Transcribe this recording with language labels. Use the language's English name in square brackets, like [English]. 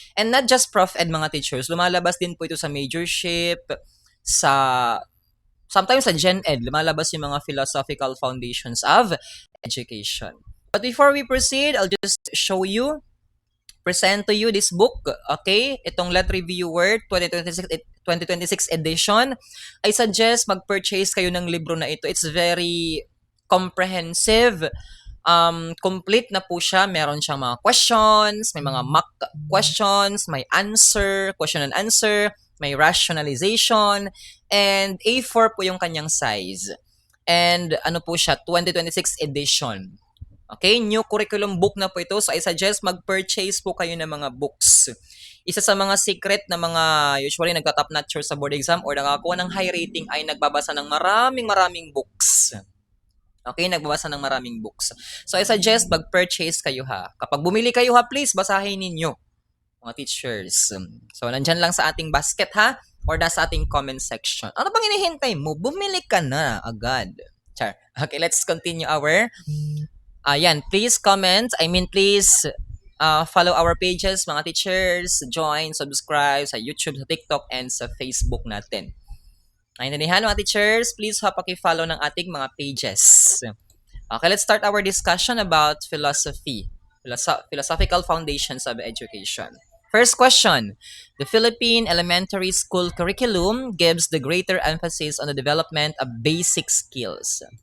[English] And not just prof ed mga teachers, [Filipino] lumalabas din po ito [English] sa majorship, sa sometimes sa Gen Ed, lumalabas yung mga philosophical foundations of education. But before we proceed, I'll just present to you this book, okay? [Filipino] Itong Let Reviewer 2026 edition. [English] I suggest [Filipino] mag-purchase kayo ng libro na ito. [English] It's very comprehensive. [Filipino] Complete na po siya. Meron siyang mga questions, may mga mock questions, may answer, question and answer, may rationalization, and A4 po yung kanyang size. And ano po siya, 2026 edition. Okay, new curriculum book na po ito. [English] So I suggest [Filipino] mag-purchase po kayo ng mga books. Isa sa mga secret na mga usually nagka-top notcher sa board exam or nakakuha ng high rating ay nagbabasa ng maraming books. Okay, nagbabasa ng maraming books. [English] So I suggest [Filipino] mag-purchase kayo ha. Kapag bumili kayo ha, please basahin ninyo mga teachers. So nandyan lang sa ating basket ha or nasa ating comment section. Ano bang inihintay mo? Bumili ka na agad. Char. [English] Okay, let's continue our please comment. Please follow our pages, mga teachers. Join, subscribe sa YouTube, sa TikTok, and sa Facebook natin. [Filipino] Naintindihan, mga teachers? Please paki-follow ng ating mga pages. [English] Okay, let's start our discussion about philosophical foundations of education. First question. The Philippine elementary school curriculum gives the greater emphasis on the development of basic skills.